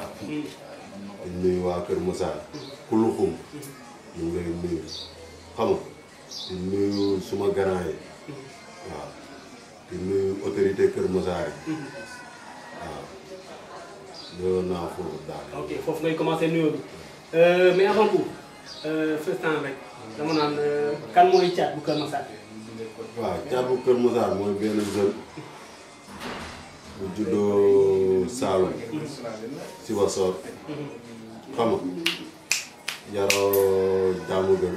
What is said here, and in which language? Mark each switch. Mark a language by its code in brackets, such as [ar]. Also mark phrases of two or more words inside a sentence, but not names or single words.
[wo] di nuyu waa Kër Massar. Kuluxum. ñu ngi lay nuyu xam nga. di nuyu suma grand yi. waaw. di nuyu autorité Kër Massar yi. waaw loolu naa foofu daal. ok foofu ngay commencé nuyoo bi [fr] mais avant tout [en] first time [wo] rek dama naan kan mooy Thiat bu Kër Massar. waaw Thiat bu Kër Massar mooy benn jeune bu juddoo Saloum. Sibassor. xam nga yaroo Diamaguène.